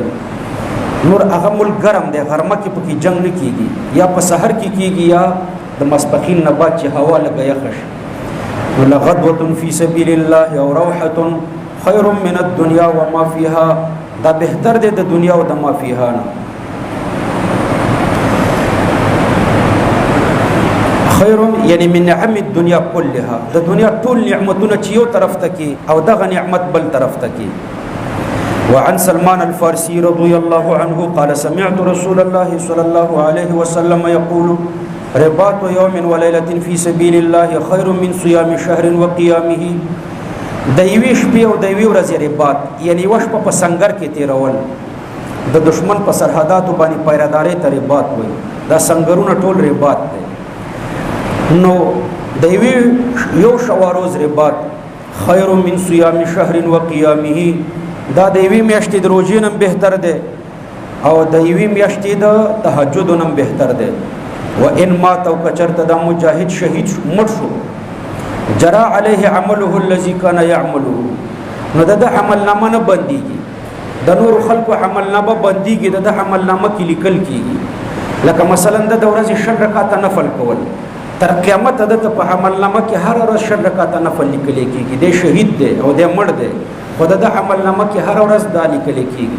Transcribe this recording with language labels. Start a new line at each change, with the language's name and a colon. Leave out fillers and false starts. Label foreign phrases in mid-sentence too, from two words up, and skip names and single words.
Pashto: نور هغه ملک ګرم دی، غرمه کې پکې جنگ نه کېږي، یا په سحر کې کېږي یا د ماسپښین نه بعد چې هوا لږه یخه شي.
Arabic: ولغدوة فی سبیل الله او روحة خیر من الدنیا وما فیها،
Pashto: دا بهتر دی د دنیا او د ما فیها نه.
Arabic: خیر یعنی من نعم الدنیا كلها،
Pashto: د دنیا ټول نعمتونه چې یو طرف ته کې او دغه نعمت بل طرف ته کې.
Arabic: وعن سلمان الفارسي رضي الله عنه قال سمعت رسول الله صلى الله عليه وسلم يقول رباط يوم وليلة في سبيل الله خير من صيام شهر وقيامه.
Pashto: د یوې شپې او د یوې ورځې رباط یعنی یوه شپه په سنګر کې تیرول، د دشمن په سرحداتو باندې پیراداري ته رباط وایي. دا سنګرونه ټول رباط دی. نو د یوې یو شوا روز رباط
Arabic: خیر من صیام شهر وقیامه،
Pashto: دا د یوې میاشتې د روژې نم بهتر دی، او د یوې میاشتې د تهجد نم بهتر دی.
Arabic: و ان مات
Pashto: او کچرته دا مجاهد شهید مړ شو،
Arabic: جرى عليه عمله الذي كان يعمله،
Pashto: نو د عمل نامه نه بنديږي، د نور خلکو عمل نامه بنديږي، د عمل نامه کې لیکل کیږي. لکه مثلا د ورځې 6 رکعات نفل کول، تر قیامت د په عمل نامه کې هر ورځ 6 رکعات نفل لیکل کیږي. د شهید دی او د مړ دی، خو د عمل نامه کې هر ورځ دا لیکل کیږي.